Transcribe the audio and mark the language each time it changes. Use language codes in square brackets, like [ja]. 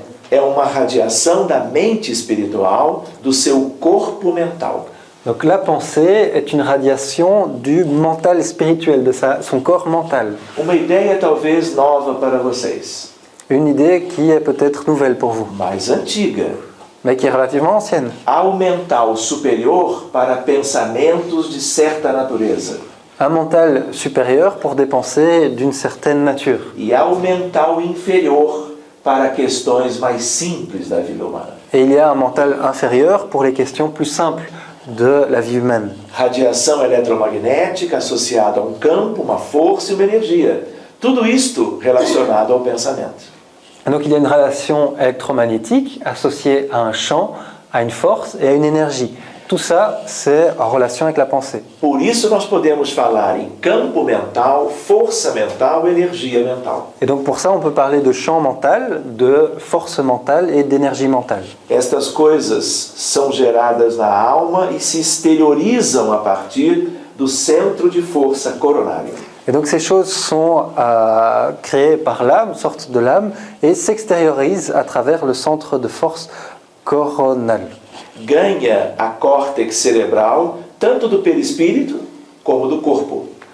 [pt] É uma radiação da mente espiritual do seu corpo mental. [fr] Donc la pensée est une radiation du mental spirituel, de son corps mental. [pt] Uma ideia talvez nova para vocês. [fr] Une idée qui est peut-être nouvelle pour vous, [pt] Mais antiga. [fr] mais qui est relativement ancienne. [pt] Há o mental superior para pensamentos de certa natureza. [fr] Un mental supérieur pour des pensées d'une certaine nature. [pt] E há o mental inferior para questões mais simples da vida humana. [fr] Et il y a un mental inférieur pour les questions plus simples de la vie humaine. [pt] Radiação eletromagnética associada a um campo, uma força e uma energia. Tudo isto relacionado ao pensamento. [fr] Et donc il y a une relation électromagnétique associée à un champ, à une force et à une énergie. Tout ça, c'est en relation avec la pensée. [pt] Por isso nós podemos falar em campo mental, força mental, energia mental. [fr] Et donc pour ça, on peut parler de champ mental, de force mentale et d'énergie mentale. [pt] Estas coisas são geradas na alma e se exteriorizam a partir do centro de força coronária. [fr] Et donc ces choses sont créées par l'âme, sortent de l'âme, et s'extériorisent à travers le centre de force coronal. [pt] Ganha a córtex cerebral tanto do perispírito como do corpo.